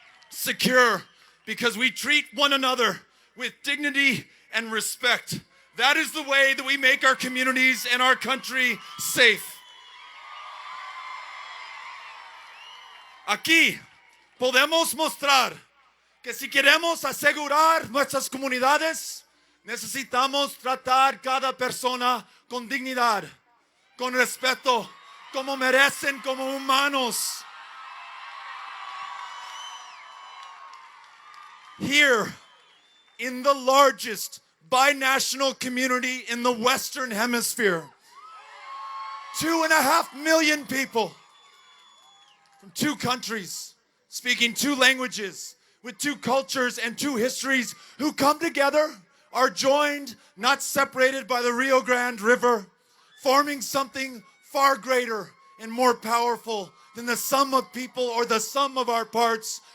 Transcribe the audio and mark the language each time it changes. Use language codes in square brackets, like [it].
[en] Secure, because we treat one another with dignity and respect. That is the way that we make our communities and our country safe. [es] Aquí podemos mostrar que si queremos asegurar nuestras comunidades, necesitamos tratar cada persona con dignidad, con respeto, como merecen, como humanos. [en] Here, in the largest binational community in the Western Hemisphere, 2.5 million people from 2 countries, speaking 2 languages, with 2 cultures and 2 histories, who come together, are joined, not separated by the Rio Grande River, forming something far greater and more powerful than the sum of people or the sum of our parts.